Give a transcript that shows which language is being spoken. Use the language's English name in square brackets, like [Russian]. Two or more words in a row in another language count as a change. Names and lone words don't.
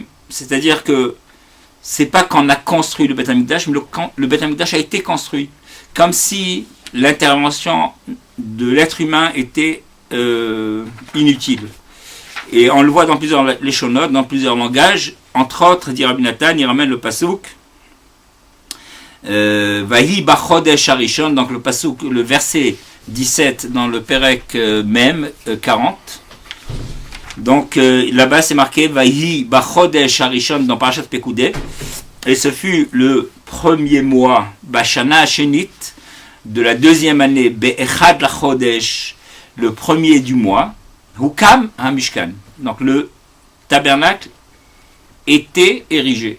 [French] C'est-à-dire que c'est pas qu'on a construit le Beth Amikdash, mais le Beth Amikdash a été construit. Comme si l'intervention de l'être humain était inutile. Et on le voit dans plusieurs leshonotes, dans plusieurs langages. Entre autres, dit Rabbi Nathan, il ramène le pasuk [Hebrew] ויהי בחודש הראשון, [French] donc le pasuk, le verset 17 dans le Perek même 40. Donc là-bas c'est marqué [Hebrew] ויהי בחודש הראשון [French] dans Parashat Pekoudé, et ce fut le premier mois [Hebrew] בשנה השנית [French] de la deuxième année [Hebrew] באחד לחודש, [French] le premier du mois, [Hebrew] הוקם המשכן. [French] Donc le tabernacle était érigé.